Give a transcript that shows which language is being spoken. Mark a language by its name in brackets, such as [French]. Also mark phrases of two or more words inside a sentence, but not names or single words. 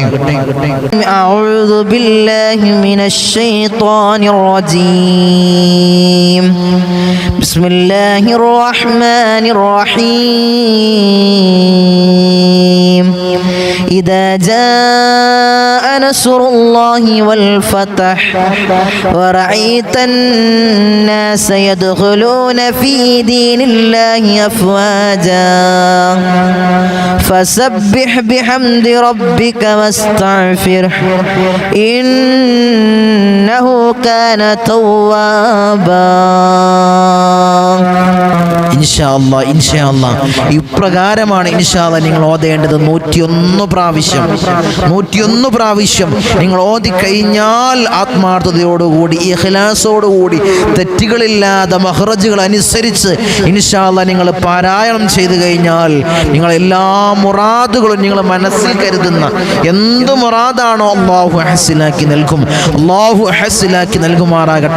[Arabic] أعوذ بالله من الشيطان الرجيم. بسم الله الرحمن الرحيم. إذا جاء نصر الله والفتح ورأيت الناس يدخلون في دين الله أفواجا فسبح بحمد ربك واستغفره إنه كان توابا. إن شاء الله [Malayalam] ഇപ്രകാരമാണ് [Arabic] إن شاء الله [Malayalam] നിങ്ങൾ ഓതേണ്ടത്. 101 പ്രാവശ്യം നിങ്ങൾ ഓതി കഴിഞ്ഞാൽ ആത്മാർത്ഥതയോടുകൂടി ഇഖ്ലാസോടുകൂടി തെറ്റുകളില്ലാതെ മഖ്റജുകൾ അനുസരിച്ച് [Arabic] إن شاء الله [Malayalam] നിങ്ങൾ പാരായണം ചെയ്തു കഴിഞ്ഞാൽ നിങ്ങൾ എല്ലാ മുറാദുകളും നിങ്ങൾ മനസ്സിൽ കരുതുന്ന എന്ത് മുറാദാണോ അല്ലാഹു ഹസ്സിലാക്കി നൽകുമാറാകട്ടെ.